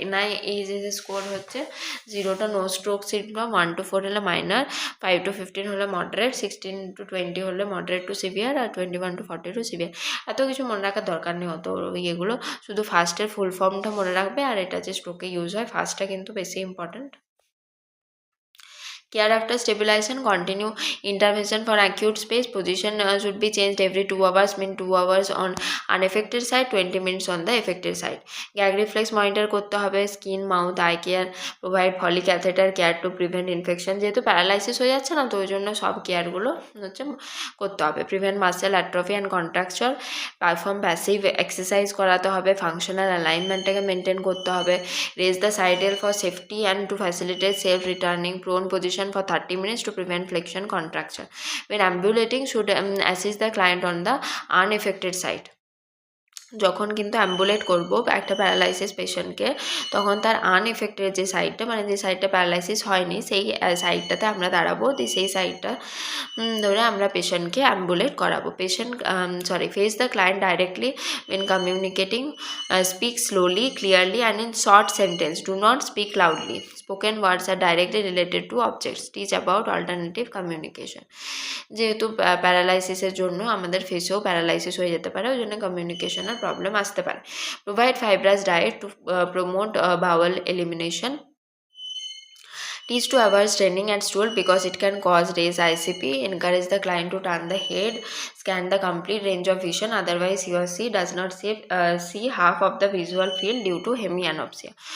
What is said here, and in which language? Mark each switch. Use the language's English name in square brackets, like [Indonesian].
[Bangla] NIS score হচ্ছে 0 to no stroke symptom, 1 to 4 হলে minor, 5 to 15 হলে মডারেট, 16 to 20 হলে moderate two severe, আর 21 to 40 two severe. এত কিছু মনে রাখার দরকার নেই, অত ইয়েগুলো শুধু ফার্স্টের ফুল ফর্মটা মনে রাখবে, আর এটা যে স্ট্রোকে ইউজ হয় ফার্স্টটা কিন্তু বেশি important. [English] Care after stabilization, continue intervention for acute space, position should be changed every 2 hours, mean 2 hours on unaffected side, 20 minutes on the affected side. [Bangla] Gag reflex monitor করতে হবে, [English] skin, mouth, eye care, provide Foley catheter care to prevent infection, [Bangla] যেহেতু paralysis হয়ে যাচ্ছে না, তো ওই জন্য সব কেয়ারগুলো হচ্ছে করতে হবে। [English] Prevent muscle atrophy and contracture, perform passive exercise করাতে হবে, functional অ্যালাইনমেন্টটাকে মেনটেন করতে হবে, raise the side rail for safety and to facilitate self returning, prone position for 30 minutes to prevent flexion contraction. When ambulating, should assist the client on the unaffected side. [Bangla] যখন কিন্তু অ্যাম্বুলেট করব একটা paralysis পেশেন্টকে, তখন তার আনএফেক্টেড যে সাইডটা, মানে যে সাইডটা প্যারালাইসিস হয়নি সেই সাইডটাতে আমরা দাঁড়াবো, দিয়ে সেই সাইডটা ধরে আমরা পেশেন্টকে অ্যাম্বুলেট করাবো। [English] Face the client directly when communicating, speak slowly, clearly and in short sentence, do not speak loudly, spoken words are directly related to objects, teach about alternative communication. [Bangla] যেহেতু প্যারালাইসিসের জন্য আমাদের ফেসেও প্যারালাইসিস হয়ে যেতে পারে, ওই জন্য কমিউনিকেশনের প্রবলেম আসতে পারে। [English] Provide fibrous diet to promote bowel elimination, teach to avoid straining at stool because it can cause raised ICP, encourage the client to turn the head, scan the complete range of vision, otherwise he or she does not see half of the visual field due to hemianopsia.